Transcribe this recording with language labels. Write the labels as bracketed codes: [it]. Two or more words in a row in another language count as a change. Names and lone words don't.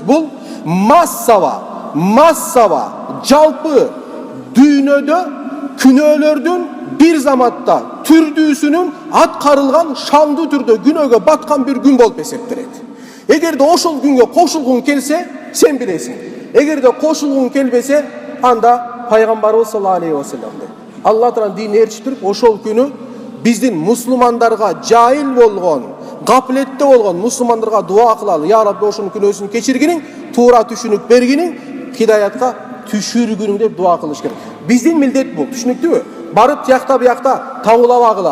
[ky] Бул массава жалпы дүйнөдө күнөөлөрдүн бир заматта түрдүүсүнүн аткарылган шаңдуу түрдө күнөөгө баткан бир күн болуп эсептелет. Эгерде ошол күнгө кошулгуң келсе, сен билесиң. Эгерде кошулгуң келбесе, анда пайгамбарыбыз [ar] صلى الله عليه وسلم [ky] Алла Тааланын динин ээрчи туруп ошол күнү биздин мусулмандарга жайыл болгон Gapletте болгон мусулмандарга дуа кылалы. [ar] يا ربي, [ky] ошонун күнөөсүн кечиргиниң, туура түшүнүк бергиниң, хидаятка түшүргүнүң деп дуа кылыш керек. Биздин милдет бул, түшүнүктүүбү? Барып тиякта буякта табылабагыла.